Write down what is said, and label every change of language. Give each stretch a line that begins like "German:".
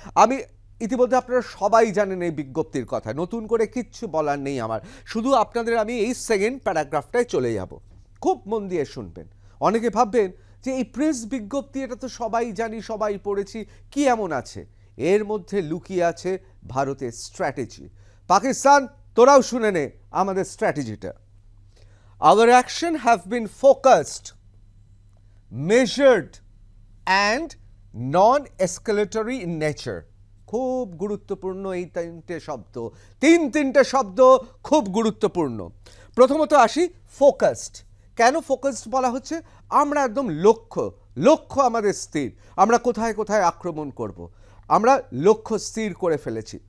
Bangla: আমি ইতিমধ্যে আপনারা সবাই জানেন এই বিজ্ঞপ্তির কথা, নতুন করে কিচ্ছু বলার নেই আমার, শুধু আপনাদের আমি এই সেকেন্ড প্যারাগ্রাফটায় চলে যাব, খুব মন দিয়ে শুনবেন। অনেকে ভাববেন যে এই প্রেস বিজ্ঞপ্তি এটা তো সবাই জানি, সবাই পড়েছি, কি এমন আছে? এর মধ্যে লুকিয়ে আছে ভারতের স্ট্র্যাটেজি। পাকিস্তান, তোরাও শুনে নে আমাদের স্ট্র্যাটেজিটা।
English: Our action have been focused, measured and non-escalatory in nature.
Bangla: খুব গুরুত্বপূর্ণ এই তিনটে শব্দ খুব গুরুত্বপূর্ণ। প্রথমত আসি ফোকাসড। কেন ফোকাসড বলা হচ্ছে? আমরা একদম লক্ষ্য আমাদের স্থির, আমরা কোথায় কোথায় আক্রমণ করব, আমরা লক্ষ্য স্থির করে ফেলেছি।